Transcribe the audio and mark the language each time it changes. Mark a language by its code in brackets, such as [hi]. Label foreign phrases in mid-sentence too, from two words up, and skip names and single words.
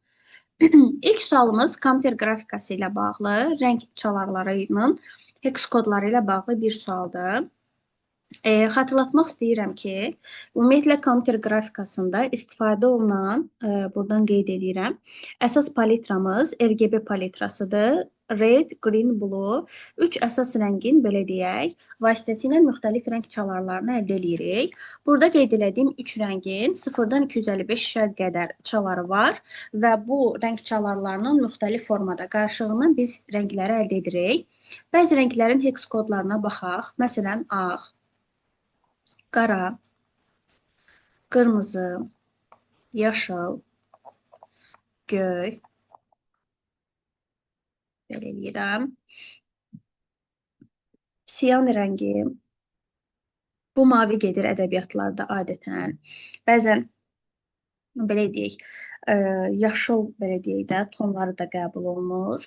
[az] İlk sualımız kompüter qrafikası ilə bağlı, rəng çalarlarının hex kodları ilə bağlı bir sualdır. Xatırlatmaq istəyirəm ki, ümumiyyətlə kompüter qrafikasında istifadə olunan, buradan qeyd edirəm, əsas palitramız RGB palitrasıdır. [en] Red, green, blue, [az] üç əsas rəngin, belə deyək, vasitəsilə müxtəlif rəng çalarlarını əldə edirik. Burada qeyd etdiyim üç rəngin 0-dan 255-ə qədər çaları var və bu rəng çalarlarının müxtəlif formada qarışığından biz rəngləri əldə edirik. Bəzi rənglərin hex kodlarına baxaq. Məsələn, ağ, qara, qırmızı, yaşıl, göy, belə eləyirəm, siyan rəngi, bu mavi gedir ədəbiyyatlarda adətən, bəzən belə deyək, yaşıl belə deyək də tonları da qəbul olunur.